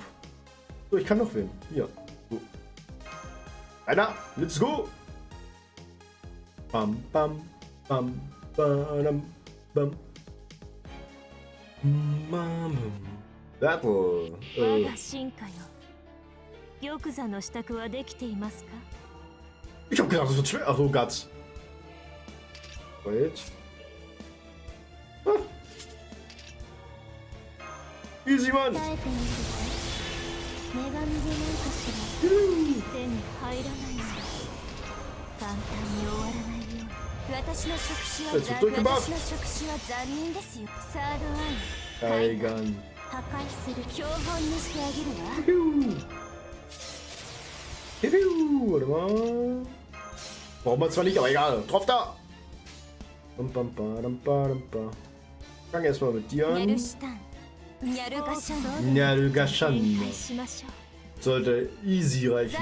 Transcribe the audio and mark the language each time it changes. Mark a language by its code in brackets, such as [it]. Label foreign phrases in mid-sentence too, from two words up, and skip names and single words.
[de] So, ich kann noch wen. Hier. So. Einer, [en] let's go! Bam, bam, bam, bam, bam. Battle. [ja] 我が進化よ。玉座の支度はできていますか? [de] Ich hab gedacht, das wird schwer. Ach, oh Gott. Wait. Ah. Easy, Mann. [ja] 耐えてみるかい？女神じゃないかしら。手に入らないの。簡単に終わらないよ。私の触手は残念ですよ。サードアイ。海岸。破壊する標本にしてあげるわ。 [de] Warte mal. Brauchen wir zwar nicht, aber egal. Drauf da! Fang erstmal mit dir an. Nyarugashan. Sollte easy reichen.